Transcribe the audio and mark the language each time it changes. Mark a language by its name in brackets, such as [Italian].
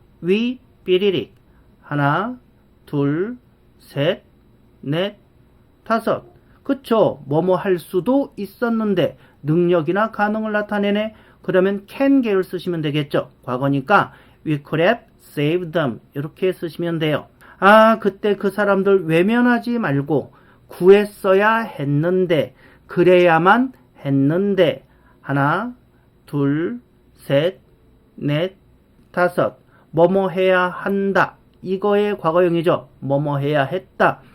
[Korean] 위 삐리릭. 하나, 둘, 셋, 넷, 다섯. 그쵸? 뭐뭐 할 수도 있었는데 능력이나 가능을 나타내네. 그러면 can 계열 쓰시면 되겠죠. 과거니까 [English] we could have saved them. [Korean] 이렇게 쓰시면 돼요. 아, 그때 그 사람들 외면하지 말고 구했어야 했는데, 그래야만 했는데. 하나, 둘, 셋, 넷, 다섯. 뭐뭐 해야 한다. 이거의 과거형이죠. 뭐뭐 해야 했다.